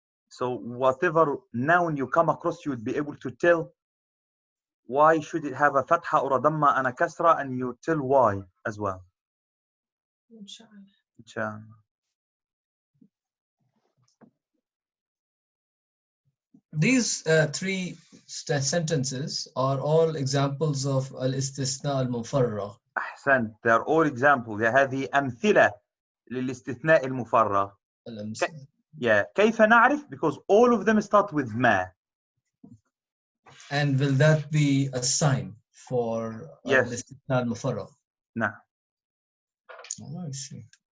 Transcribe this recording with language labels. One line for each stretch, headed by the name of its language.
English: So whatever noun you come across, you would be able to tell why should it have a fatha or a dhamma and a kasra, and you tell why as well. Inshallah. These three sentences are all examples of al-istisna al-mufarragh. أحسنت. They are all examples.
Arabic: هذه أمثلة للاستثناء المفرغ. Yeah. كيف نعرف?
English: Because all of them start with ما. And will that be a sign for Yes. al-istisna al-mufarragh?
Arabic: نعم.
English: Oh, I see.